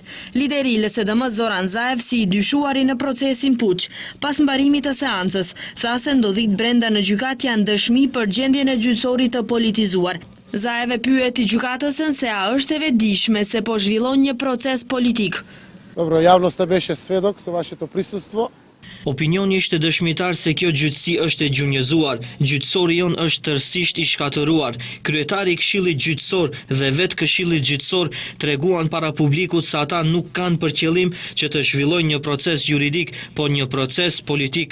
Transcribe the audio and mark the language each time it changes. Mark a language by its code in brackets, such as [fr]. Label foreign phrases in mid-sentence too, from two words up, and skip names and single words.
[sq] Lideri i LSDM Zoran Zaev, si i dyshuari në procesin Puç, pas mbarimit të seancës, tha se ndodhit brenda në gjykat janë dëshmi për gjendjen e gjyqësorit të politizuar. Zaev e pyeti gjykatësën se a është e vetëdijshme se po zhvillon një proces politik. [mk] Добро, јавност беше сведок со вашето присуство. [sq] Opinioni ishte dëshmitar se kjo gjyqësi është e gjunjëzuar, gjyqësori jon është tërësisht i shkatëruar, kryetari i këshillit gjyqësor dhe vetë këshillit gjyqësor treguan para publikut se ata nuk kanë për qëllim që të zhvillojnë një proces juridik, po një proces politik.